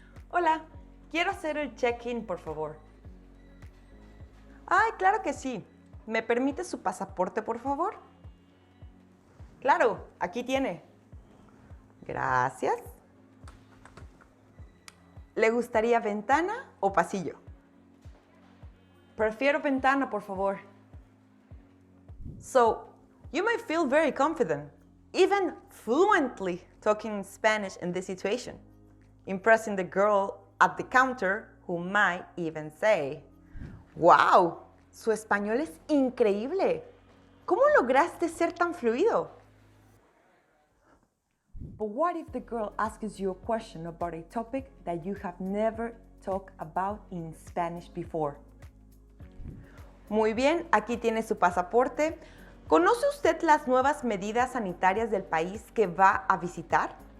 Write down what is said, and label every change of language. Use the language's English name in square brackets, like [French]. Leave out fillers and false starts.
[Spanish] Hola, quiero hacer el check-in, por favor. Ay, claro que sí. ¿Me permite su pasaporte, por favor? Claro, aquí tiene. Gracias. ¿Le gustaría ventana o pasillo? Prefiero ventana, por favor. [English] So, you might feel very confident, even fluently talking Spanish in this situation, impressing the girl at the counter who might even say, ¡Wow! [Spanish] Su español es increíble. ¿Cómo lograste ser tan fluido? [English] But what if the girl asks you a question about a topic that you have never talked about in Spanish before? [Spanish] Muy bien, aquí tiene su pasaporte. ¿Conoce usted las nuevas medidas sanitarias del país que va a visitar?